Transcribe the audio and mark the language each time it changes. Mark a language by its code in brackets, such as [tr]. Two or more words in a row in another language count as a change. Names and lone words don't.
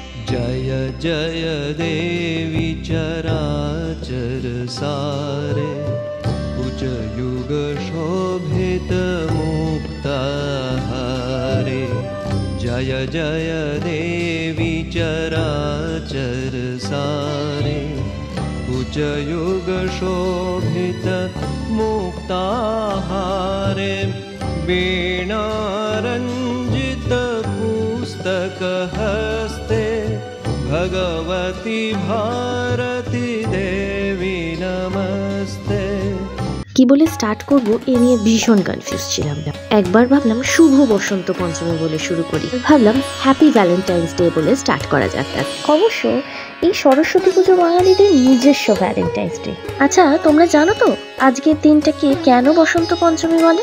[sa] जय जय देवी चराचर सारे उच्च युग शोभित मुक्ताहारे जय जय देवी चराचर सारे उच्च युग शोभित मुक्ताहारे वीणारंजित पुस्तक हस्ते भगवती भारती देवी नमस्ते। [bn] কি বলে স্টার্ট করব এ নিয়ে ভীষণ কনফিউজ ছিলাম। একবার ভাবলাম শুভ বসন্ত পঞ্চমী বলে শুরু করি, ভাবলাম [en] happy Valentine's Day [bn] বলে স্টার্ট করা যাক। অবশ্য এই সরস্বতী পুজো বাঙালিদের নিজস্ব ভ্যালেন্টাইন্স ডে। আচ্ছা, তোমরা জানো তো আজকের দিনটাকে কেন বসন্ত পঞ্চমী বলে?